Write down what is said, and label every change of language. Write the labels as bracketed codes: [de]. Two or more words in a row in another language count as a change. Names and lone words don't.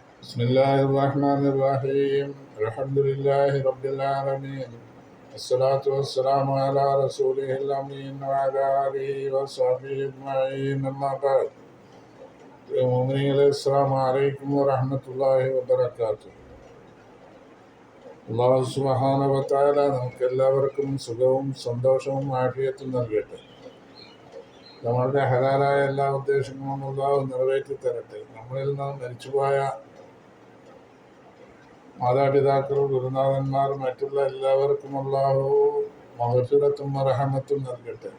[ar] بسم الله الرحمن الرحيم الحمد لله رب العالمين الصلاة والسلام على رسوله الأمين وعلى آله وصحبه أجمعين أما بعد السلام عليكم ورحمة الله وبركاته الله سبحانه وتعالى [ml] നമുക്ക് എല്ലാവർക്കും സുഖവും സന്തോഷവും ആഫിയത്തും നൽകട്ടെ. നമ്മളുടെ ഹലാലായ എല്ലാ ഉദ്ദേശങ്ങളും അല്ലാഹു നിറവേറ്റി തരട്ടെ. നമ്മളിൽ നിന്ന് മരിച്ചുപോയ മാതാപിതാക്കൾ, ഗുരുനാഥന്മാർ, മറ്റുള്ള എല്ലാവർക്കും അല്ലാഹു മഗ്ഫിറത്തും റഹ്മത്തും നൽകട്ടെ.